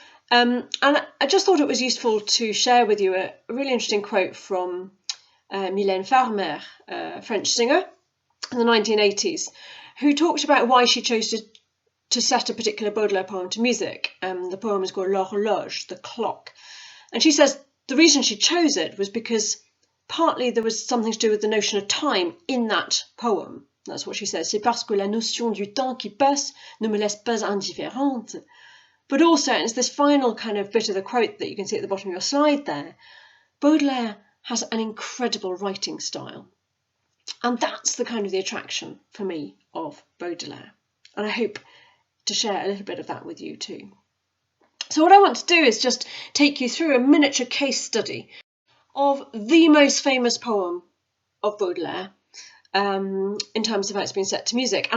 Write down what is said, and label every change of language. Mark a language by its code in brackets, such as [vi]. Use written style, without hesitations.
[en] And I just thought it was useful to share with you a really interesting quote from Mylène Farmer, a French singer in the 1980s, who talked about why she chose to set a particular Baudelaire poem to music. The poem is called L'Horloge, the clock. And she says the reason she chose it was because partly there was something to do with the notion of time in that poem. That's what she says. [fr] C'est parce que la notion du temps qui passe ne me laisse pas indifférente. [en] But also, and it's this final kind of bit of the quote that you can see at the bottom of your slide there, Baudelaire has an incredible writing style. And that's the kind of the attraction for me of Baudelaire. And I hope to share a little bit of that with you too. So what I want to do is just take you through a miniature case study of the most famous poem of Baudelaire in terms of how it's been set to music.